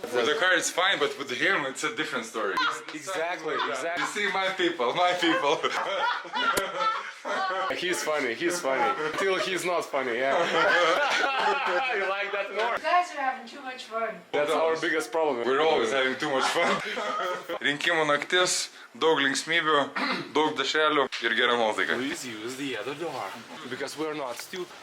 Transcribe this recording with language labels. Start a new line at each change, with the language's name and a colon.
English: With the car it's fine, but with him it's a different story. Exactly. You see my people. He's funny. Till he's not funny, yeah. You like that more? You guys are having too much fun. That's our biggest problem. We're always having too much fun.
Lithuanian: Rinkimų naktis, daug linksmybių, daug dešrelių ir gera nuotaika.
English: Please use the other door. Because we're not stupid.